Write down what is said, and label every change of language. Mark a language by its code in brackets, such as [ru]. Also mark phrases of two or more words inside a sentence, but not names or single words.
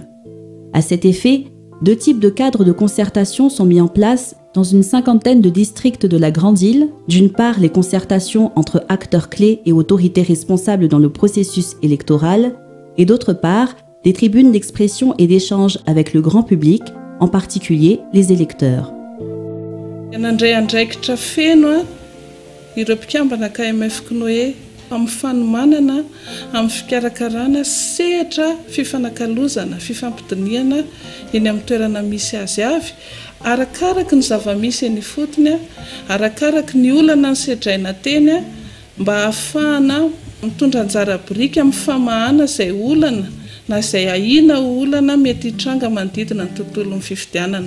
[fr] À cet effet, 2 types de cadres de concertation sont mis en place dans une 50aine de districts de la Grande Île. D'une part, les concertations entre acteurs clés et autorités responsables dans le processus électoral, et d'autre part, des tribunes d'expression et d'échange avec le grand public, en particulier les électeurs. [mg] Amin'ny fanomanana, amin'ny fikarakarana, sehatra fifanakalozana, fifampitoniana eny amin'ny toerana misy azy avy, arakaraka ny zava-misy eny fotony, arakaraka ny olana ny sedraina teny, mba ahafahana mitondra anjara biriky amin'ny famahana izay olana na izay ahina olana mety hitranga manodidina ny tontolon'ny fifidianana.